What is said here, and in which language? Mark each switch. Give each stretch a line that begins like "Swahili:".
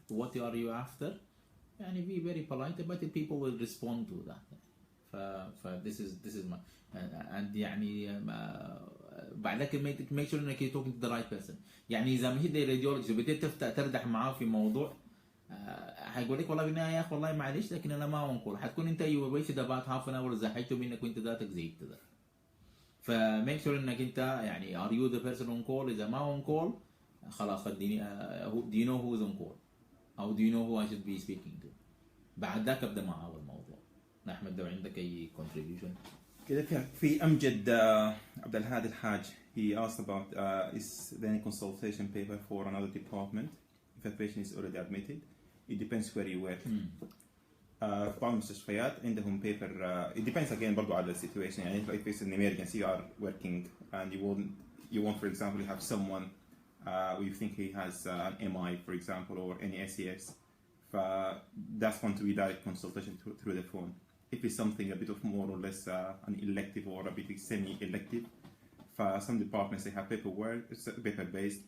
English: What are you after? يعني be very polite but the people will respond to that. this is my and
Arabic: يعني بعدك
English: make sure انك you're talking to the right person.
Arabic: يعني اذا مشيت للراديولوجيست وبديت تردح معاه في موضوع هيقول لك والله بالنهايه يا اخي والله معلش لكن انا ما انقل. حتكون انت
English: you wasted about half an hour
Arabic: زحيته منك وانت ذاتك زيدت ده. فميك شور انك انت يعني
English: are you the person on call.
Arabic: اذا ما
English: on call خلاص خديني do you know who is on call او do you know who I should be speaking to.
Arabic: بعد ذاك ابدا مع اول موضوع. احمد لو عندك اي contribution.
English: كده في امجد عبد الهادي الحاج he asked about is there any consultation paper for another department if a patient is already admitted. It depends where you work.
Arabic: في بعض المستشفيات عندهم paper
English: it depends again
Arabic: برضو على situation.
English: يعني if it's an emergency you are working and you want for example you have someone you think he has an MI for example or any SES. That's going to be direct consultation through the phone. If it's something a bit of more or less an elective or a bit semi-elective, for some departments they have paper-based.